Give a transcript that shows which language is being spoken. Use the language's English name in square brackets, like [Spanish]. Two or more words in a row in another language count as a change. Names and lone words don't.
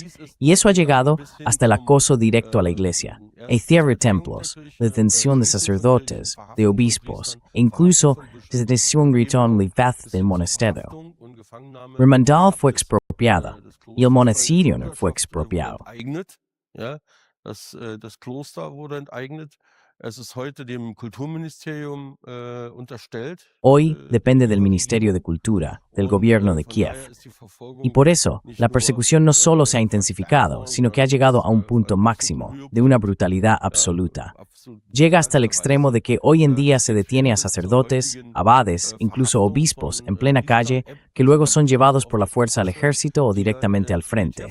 [Spanish] Y eso ha llegado hasta el acoso directo a la Iglesia, el cierre de templos, la detención de sacerdotes, de obispos, e incluso la detención libertad del monasterio. Remandal fue expropiada y el monasterio no fue expropiado. [German] Das Kloster wurde enteignet. Es ist heute dem Kulturministerium unterstellt. [Spanish] Hoy depende del Ministerio de Cultura, del gobierno de Kiev. Y por eso, la persecución no solo se ha intensificado, sino que ha llegado a un punto máximo, de una brutalidad absoluta. Llega hasta el extremo de que hoy en día se detiene a sacerdotes, abades, incluso obispos en plena calle, que luego son llevados por la fuerza al ejército o directamente al frente.